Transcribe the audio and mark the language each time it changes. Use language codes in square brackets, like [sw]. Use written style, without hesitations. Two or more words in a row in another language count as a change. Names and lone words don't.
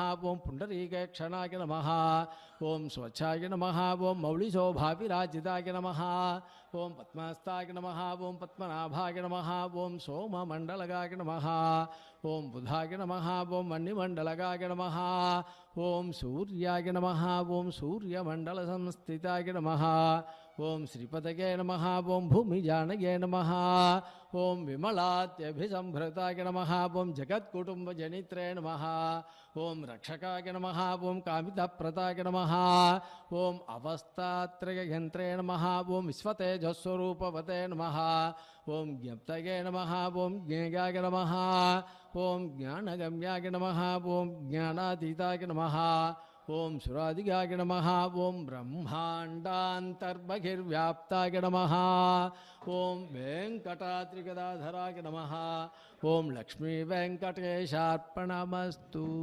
[sa] ओं पुण्डरीकेक्षणाय नमः ओं स्वच्छाय नमः ओं मौलिशोभाविराजिताय नमः ओं पद्महस्ताय नमः ओं पद्मनाभाय नमः ओं सोममण्डलगाय नमः ओं बुधाय नमः ओं मणिमण्डलगाय नमः ओं सूर्याय नमः ओं सूर्यमण्डलसंस्थिताय नमः ఓం శ్రీపతగే నమః ఓం భూమిజానగే నమః ఓం విమలాత్యభిసంభృతాయ నమః ఓం జగత్కుటుంబజనిత్రే నమః ఓం రక్షకాయ నమః ఓం కామితప్రదాయ నమః ఓం అవస్థాత్రయయంత్రే నమః ఓం విశ్వతేజస్వరూపవతే నమః ఓం జ్ఞప్తగే నమః ఓం జ్ఞేయాయ నమః ఓం జ్ఞానగమ్యాయ నమః ఓం జ్ఞానాతీతాయ నమః ఓం సురాదిగాయ నమః ఓం బ్రహ్మాండాంతర్బహిర్వ్యాప్తాయ నమః ఓం వెంకటాద్రిగదాధరాయ నమః ఓం లక్ష్మీ వెంకటేశార్పణమస్తు